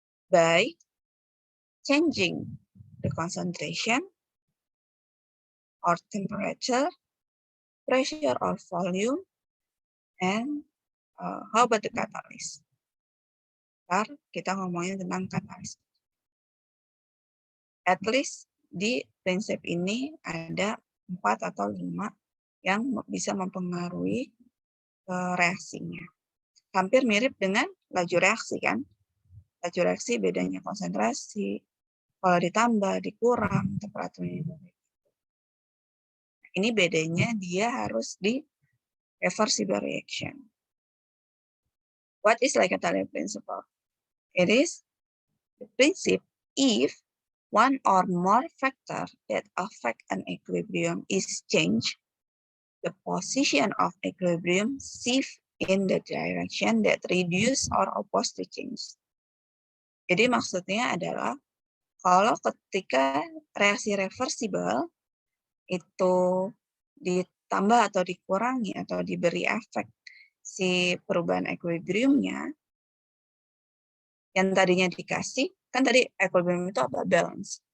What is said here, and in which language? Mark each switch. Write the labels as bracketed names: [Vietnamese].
[English] By changing the concentration or temperature, pressure or volume, and how about the catalyst? [Indonesian] Ntar kita ngomongin tentang catalyst. [English] At least [Indonesian] di prinsip ini ada 4 atau 5 yang bisa mempengaruhi reaksinya. Hampir mirip dengan laju reaksi kan? Laju reaksi bedanya konsentrasi, kalau ditambah, dikurang, temperaturnya. Ini bedanya dia harus di reversible reaction. [English] What is Lekatalier principle? It is the principle if one or more factor that affect an equilibrium is changed, the position of equilibrium shift in the direction that reduce or oppose the change. [Indonesian] Jadi maksudnya adalah kalau ketika reaksi reversible itu ditambah atau dikurangi atau diberi efek si perubahan equilibriumnya, yang tadinya dikasih, kan tadi equilibrium itu apa? Balance.